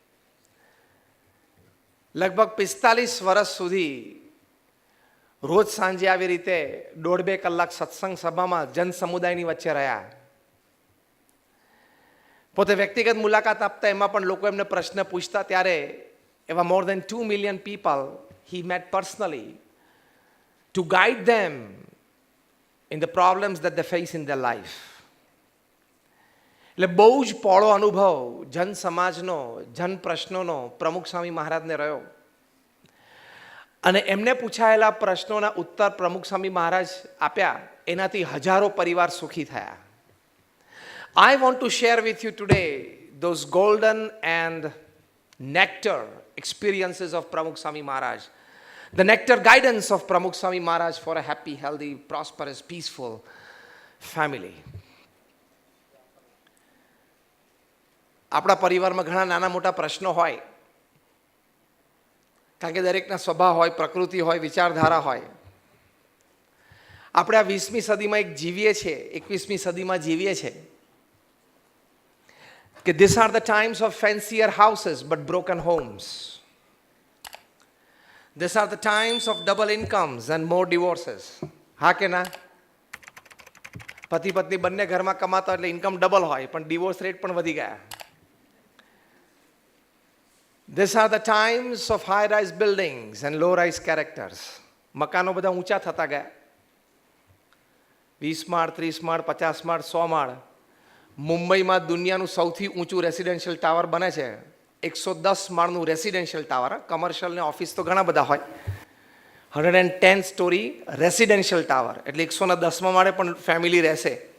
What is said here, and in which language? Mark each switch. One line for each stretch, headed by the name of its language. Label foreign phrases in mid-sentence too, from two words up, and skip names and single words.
Gujarati: લગભગ 45 વર્ષ સુધી રોજ સાંજે આવી રીતે 1.5-2 કલાક સત્સંગ સભામાં જન સમુદાયની વચ્ચે રહ્યા. પોતે વ્યક્તિગત મુલાકાત આપતા, એમાં પણ લોકો એમને પ્રશ્ન પૂછતા, ત્યારે એવા
English: more than 2 million people he met personally to guide them in the problems that they face in their life.
Gujarati: એટલે બહુ જ પોળો અનુભવ જન સમાજનો, જન પ્રશ્નોનો પ્રમુખ સ્વામી મહારાજને રહ્યો અને એમને પૂછાયેલા પ્રશ્નોના ઉત્તર પ્રમુખ સ્વામી મહારાજ આપ્યા, એનાથી હજારો પરિવાર સુખી થયા.
English: I want to share with you today those golden and nectar experiences of Pramukh Swami Maharaj, the nectar guidance of Pramukh Swami Maharaj for a happy, healthy, prosperous, peaceful family.
Gujarati: આપણા પરિવારમાં ઘણા નાના મોટા પ્રશ્નો હોય, કારણ કે દરેકના સ્વભાવ હોય, પ્રકૃતિ હોય, વિચારધારા હોય. આપણે આ 20મી સદીમાં એક જીવીએ છીએ, 21મી સદીમાં જીવીએ છીએ કે
English: these are the times of fancier houses but broken homes. These are the times of double incomes and more divorces.
Gujarati: હા કે ના? પતિ પત્ની બંને ઘરમાં કમાતા એટલે
English: income double
Gujarati: હોય, પણ
English: divorce rate
Gujarati: પણ વધી ગયા.
English: These are the times of high-rise buildings and low-rise characters.
Gujarati: મકાનો બધા ઊંચા થતા ગયા. 20 માળ, 30 માળ, 50 માળ, 100 માળ. મુંબઈમાં દુનિયાનું સૌથી ઊંચું
English: residential tower
Gujarati: બને છે. 110 માળનું
English: residential tower.
Gujarati: કમર્શિયલ ને ઓફિસ તો ઘણા બધા હોય. 110
English: story residential tower
Gujarati: એટલે 110માં માળે પણ ફેમિલી રહેશે.